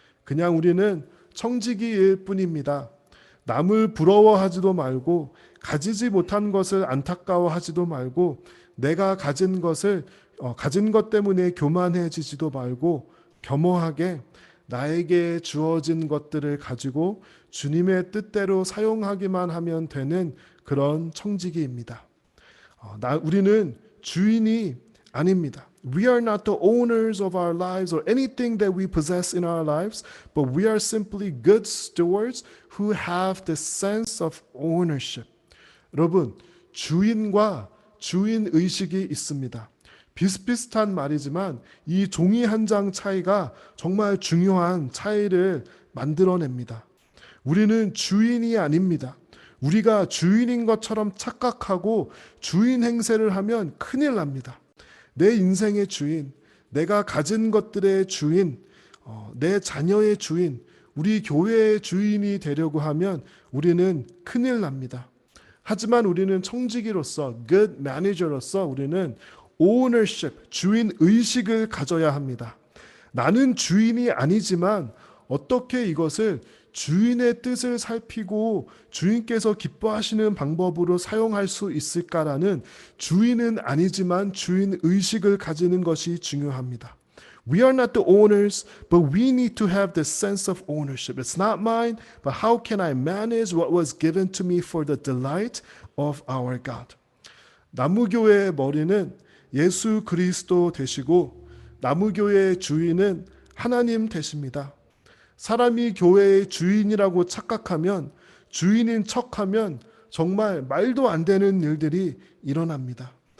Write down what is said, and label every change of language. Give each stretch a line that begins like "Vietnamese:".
Korean: 그냥 우리는 청지기일 뿐입니다. 남을 부러워하지도 말고 가지지 못한 것을 안타까워하지도 말고 내가 가진 것 때문에 교만해지지도 말고 겸허하게 나에게 주어진 것들을 가지고 주님의 뜻대로 사용하기만 하면 되는 그런 청지기입니다. 우리는 주인이 아닙니다.
English: We are not the owners of our lives or anything that we possess in our lives, but we are simply good stewards who have the sense of ownership.
Korean: 여러분, 주인과 주인 의식이 있습니다. 비슷비슷한 말이지만 이 종이 한 장 차이가 정말 중요한 차이를 만들어냅니다. 우리는 주인이 아닙니다. 우리가 주인인 것처럼 착각하고 주인 행세를 하면 큰일 납니다. 내 인생의 주인, 내가 가진 것들의 주인, 내 자녀의 주인, 우리 교회의 주인이 되려고 하면 우리는 큰일 납니다. 하지만 우리는 청지기로서, good manager로서 우리는 ownership, 주인 의식을 가져야 합니다. 나는 주인이 아니지만 어떻게 이것을 주인의 뜻을 살피고 주인께서 기뻐하시는 방법으로 사용할 수 있을까라는 주인은 아니지만 주인 의식을 가지는 것이 중요합니다.
English: We are not the owners, but we need to have the sense of ownership. It's not mine, but how can I manage what was given to me for the delight of our God?
Korean: 나무교회의 머리는 예수 그리스도 되시고 나무교회의 주인은 하나님 되십니다. 사람이 교회의 주인이라고 착각하면, 주인인 척하면 정말 말도 안 되는 일들이 일어납니다.